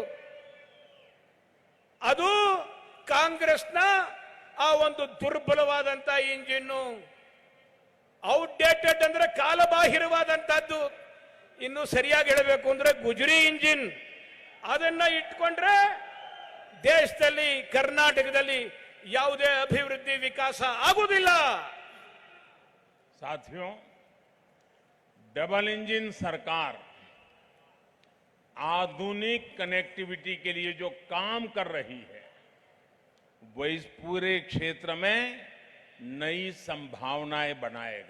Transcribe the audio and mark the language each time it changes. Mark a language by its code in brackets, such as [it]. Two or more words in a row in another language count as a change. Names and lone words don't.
[kn] ಅದು ಕಾಂಗ್ರೆಸ್ನ ಆ ಒಂದು ದುರ್ಬಲವಾದಂತ ಇಂಜಿನ್, ಔಟ್ಡೇಟೆಡ್ ಅಂದ್ರೆ ಕಾಲಬಾಹಿರವಾದಂತಹದ್ದು. ಇನ್ನು ಸರಿಯಾಗಿ ಹೇಳಬೇಕು ಅಂದ್ರೆ ಗುಜರಿ ಇಂಜಿನ್. ಅದನ್ನ ಇಟ್ಕೊಂಡ್ರೆ ದೇಶದಲ್ಲಿ, ಕರ್ನಾಟಕದಲ್ಲಿ ಯಾವುದೇ ಅಭಿವೃದ್ಧಿ ವಿಕಾಸ ಆಗುವುದಿಲ್ಲ. [hi] साथियों, [en] double engine [hi] सरकार आधुनिक कनेक्टिविटी के लिए जो काम कर रही है, वो इस पूरे क्षेत्र में नई संभावनाएं बनाएगा।